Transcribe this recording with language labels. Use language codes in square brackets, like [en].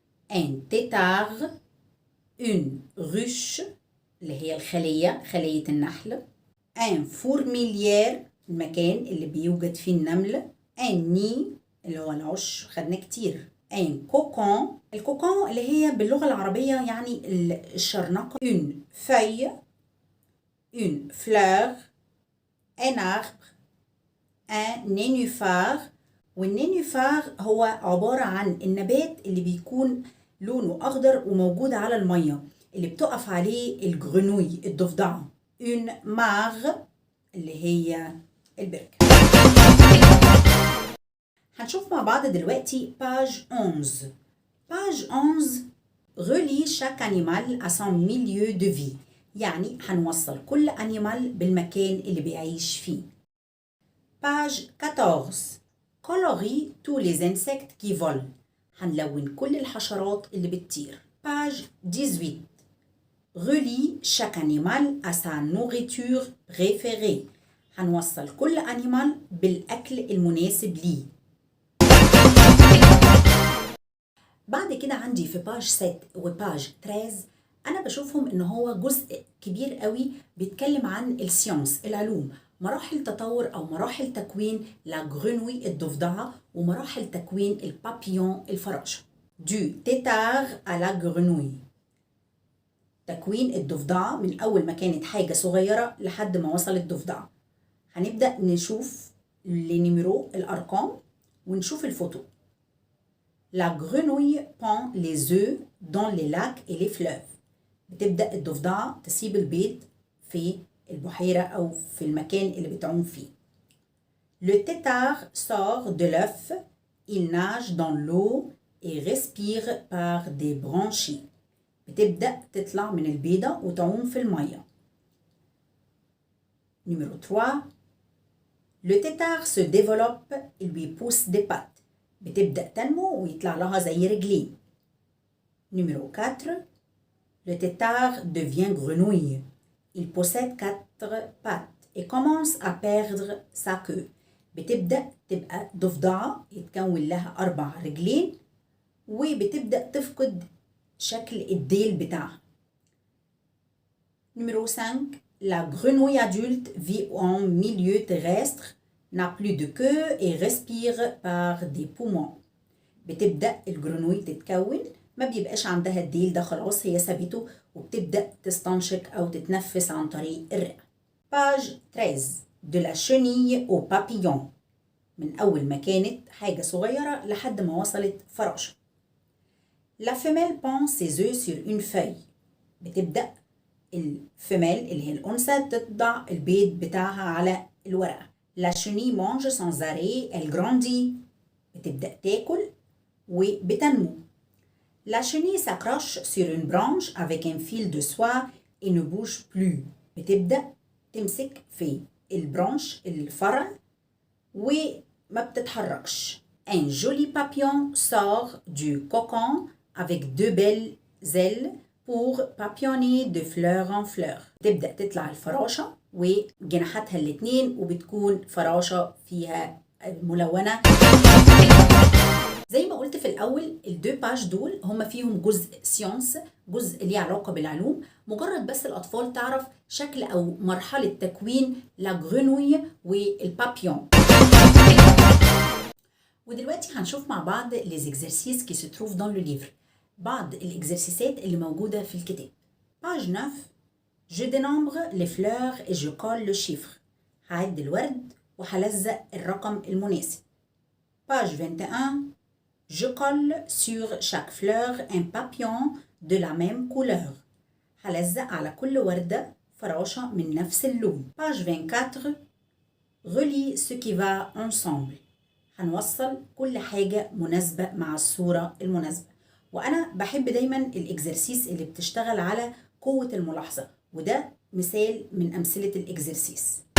[fr] un tétard, une ruche, [ar] اللي هي الخلية خلية النحل, [fr] un fourmilière, [ar] المكان اللي بيوجد فيه النمل, [fr] un nid, [ar] اللي هو العش خدنا كتير, [fr] un cocon, [ar] الكوكون اللي هي باللغة العربية يعني الشرنقة, [fr] une feuille, une fleur, un arbre, un nénuphar. [ar] والنينوفار هو عبارة عن النبات اللي بيكون لونه أخضر وموجود على المية اللي بتقف عليه الجرنوي الضفدعة. [fr] une mare [ar] اللي هي البركة. هنشوف مع بعض دلوقتي [fr] page 11. page 11 relie chaque animal à son milieu de vie. [ar] يعني هنوصل كل أنيمال بالمكان اللي بيعيش فيه. [fr] page 14 colorie tous les insectes qui volent. [ar] هنلون كل الحشرات اللي بتطير. [fr] page 18 relie chaque animal à sa nourriture préférée. [ar] هنوصل كل أنيمال بالأكل المناسب ليه. بعد كده عندي في باج 7 وباج 13 أنا بشوفهم إن هو جزء كبير قوي بيتكلم عن السيانس العلوم، مراحل تطور أو مراحل تكوين لا جرنوي الضفدعة ومراحل تكوين البابيون الفراشة. دو تيتار على جرنوي، تكوين الضفدعة من أول ما كانت حاجة صغيرة لحد ما وصلت ضفدعة. هنبدأ نشوف النيميرو الأرقام ونشوف الفوتو. [fr] La grenouille pond les œufs dans les lacs et les fleuves. [ar] بتبدأ الضفدعة تسيب البيض في البحيرة أو في المكان اللي بتعوم فيه. [fr] Le tétard sort de l'œuf, il nage dans l'eau et respire par des branchies. [ar] بتبدأ تطلع من البيضة وتعوم في المية. [fr] Numéro 3. Le tétard se développe, il lui pousse des pattes. [ar] بتبدأ تنمو ويطلع لها زي رجلين. [fr] Numéro 4. Le tétard devient grenouille. Il possède 4 pattes et commence à perdre sa queue. [ar] بتبدأ تبقى ضفدعة يتكون لها 4 رجلين وبتبدأ تفقد شكل الديل بتاعها. [fr] Numéro 5. La grenouille adulte vit en milieu terrestre, n'a plus de queue et respire par des poumons. [ar] بتبدأ الجرنوي تتكون ما بيبقاش عندها الديل ده خلاص هي سابته وبتبدأ تستنشق أو تتنفس عن طريق الرئة. [fr] Page 13 de la chenille au papillon. [ar] من أول ما كانت حاجة صغيرة لحد ما وصلت فراشة. [fr] La femelle pond ses œufs sur une feuille. [ar] بتبدأ الفيميل اللي هي الأنثى تضع البيض بتاعها على الورقة. [fr] La chenille mange sans arrêt, elle grandit. [ar] بتبدأ تاكل وبتنمو. [fr] La chenille s'accroche sur une branche avec un fil de soie et ne bouge plus. [ar] بتبدأ تمسك في البرانش الفرع وما بتتحركش. [fr] Un joli papillon sort du cocon avec deux belles ailes pour papillonner de fleur en fleur. [ar] تبدأ تطلع الفراشة وجناحاتها الاتنين وبتكون فراشة فيها ملونة. زي ما قلت في الأول الدو باج دول هما فيهم جزء سيونس، جزء ليه علاقة بالعلوم، مجرد بس الأطفال تعرف شكل أو مرحلة تكوين لا غرينوي والبابيون. ودلوقتي هنشوف مع بعض [fr] les exercices qui se trouvent dans le livre، [ar] بعض الإكزرسيسات اللي موجودة في الكتاب. [fr] page 9 je dénombre les fleurs et je colle le chiffre. [ar] هعد الورد وهلزق الرقم المناسب. [fr] page 21 je colle sur chaque fleur un papillon de la même couleur. [ar] هلزق على كل وردة فراشة من نفس اللون. [fr] page 24 relie ce qui va ensemble. [ar] هنوصل كل حاجة مناسبة مع الصورة المناسبة. وأنا بحب دايما الإكزرسيس اللي بتشتغل على قوة الملاحظة، وده مثال من أمثلة الإكزرسيس.